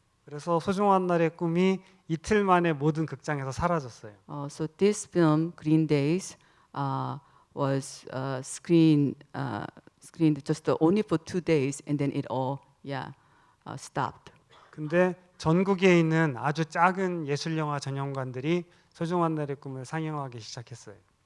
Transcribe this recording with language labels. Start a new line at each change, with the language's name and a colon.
Korean: 그래서 소중한 날의 꿈이 이틀 만에 모든 극장에서 사라졌어요.
English: So this film, Green Days, was screened just only for 2 days, and then it all stopped.
Korean: 근데 전국에 있는 아주 작은 예술 영화 전용관들이 소중한 날의 꿈을 상영하기 시작했어요.